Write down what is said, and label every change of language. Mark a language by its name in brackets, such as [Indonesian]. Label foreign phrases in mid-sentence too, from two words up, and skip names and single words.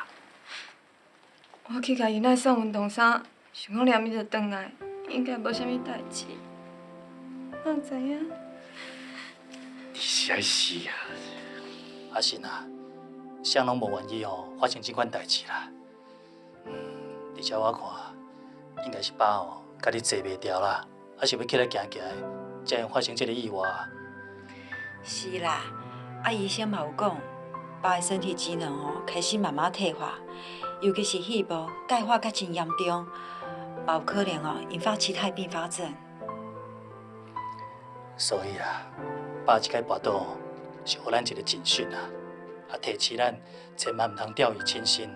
[Min Nan Chinese] 我去甲伊奶送运动衫，想讲连伊就转来，应该无啥物代志。哪知影？你是爱死啊！阿信啊，谁拢无愿意哦发生这款代志啦。而且我看，应该是爸哦，家己坐袂牢啦，还是要起来行行的，才会发生这个意外。是啦，啊医生嘛有讲，爸的身体机能哦开始慢慢退化，尤其是肺部钙化较真严重，嘛有可能哦引发其他并发症。所以啊，爸即摆跋倒哦，是互咱一个警讯啊，提醒咱千万毋通掉以轻心。